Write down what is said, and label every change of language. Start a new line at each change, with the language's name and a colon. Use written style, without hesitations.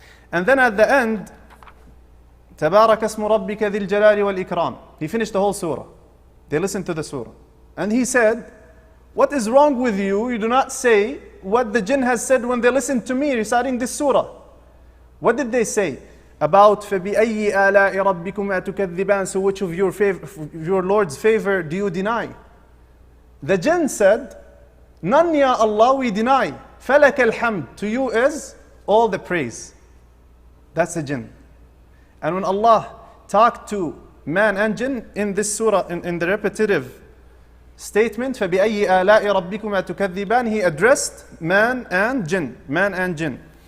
English: And then at the end,
Arabic: تَبَارَكَ اسْمُ رَبِّكَ ذِي الْجَلَالِ وَالْإِكْرَامِ.
English: He finished the whole surah. They listened to the surah. And he said, what is wrong with you? You do not say what the jinn has said when they listened to me reciting this surah. What did they say? About
Arabic: فَبِأَيِّ آلَاءِ رَبِّكُمَا تُكَذِّبَانِ.
English: So which of your Lord's favor do you deny? The jinn said, none, ya Allah, we deny.
Arabic: فَلَكَ الْحَمْدِ.
English: To you is all the praise. That's the jinn. And when Allah talked to man and jinn in this surah, in the repetitive statement,
Arabic: فَبِأَيِّ آلَاءِ رَبِّكُمَا تُكَذِّبَانِ,
English: He addressed man and jinn. Man and jinn.